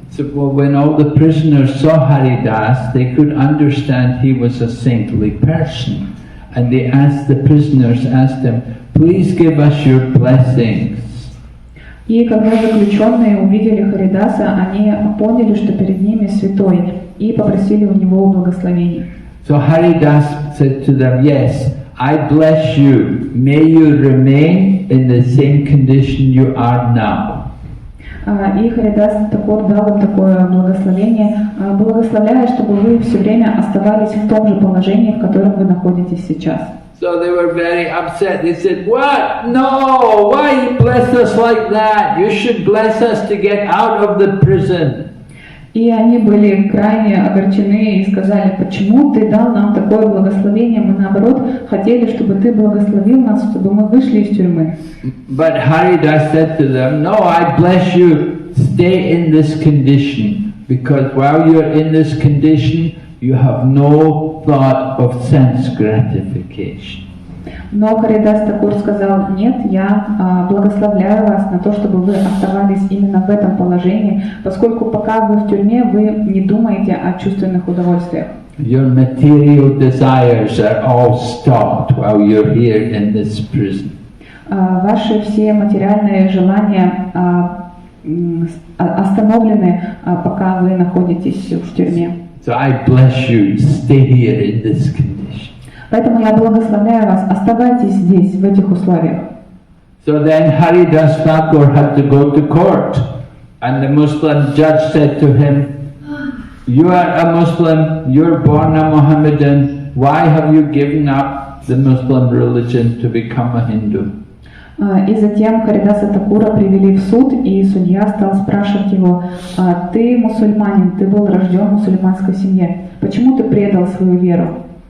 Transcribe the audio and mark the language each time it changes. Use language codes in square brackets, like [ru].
[en] So when all the prisoners saw Haridas, they could understand he was a saintly person. And they asked, the prisoners asked him, please give us your blessings. [ru] И когда заключенные увидели Харидаса, они поняли, что перед ними святой, и попросили у него благословений. [en] So Haridas said to them, yes, I bless you. May you remain in the same condition you are now. [ru] И Харидас Такур дал им такое благословение, благословляя, чтобы вы все время оставались в том же положении, в котором вы находитесь сейчас. [en] So they were very upset. They said, what? No, why you bless us like that? You should bless us to get out of the prison. [ru] И они были крайне огорчены и сказали, почему ты дал нам такое благословение? Мы наоборот хотели, чтобы ты благословил нас, чтобы мы вышли из тюрьмы. [en] But Haridas said to them, no, I bless you, stay in this condition, because while you're in this condition, you have no thought of sense gratification. [ru] Но Харидас Такур сказал, нет, я благословляю вас на то, чтобы вы оставались именно в этом положении, поскольку пока вы в тюрьме, вы не думаете о чувственных удовольствиях. [en] Your material desires are all stopped while you're here in this prison. [ru] Ваши все материальные желания остановлены, пока вы находитесь в тюрьме. [en] So I bless you, stay here in this condition. [ru] Поэтому я благословляю вас, оставайтесь здесь, в этих условиях. [en] So then Haridas Thakur had to go to court, and the Muslim judge said to him, "You are a Muslim, you're born a Mohammedan, why have you given up the Muslim religion to become a Hindu?" [ru] И затем Харидаса Такура привели в суд, и судья стал спрашивать его: «Ты мусульманин, ты был рожден в мусульманской семье, почему ты предал свою веру?»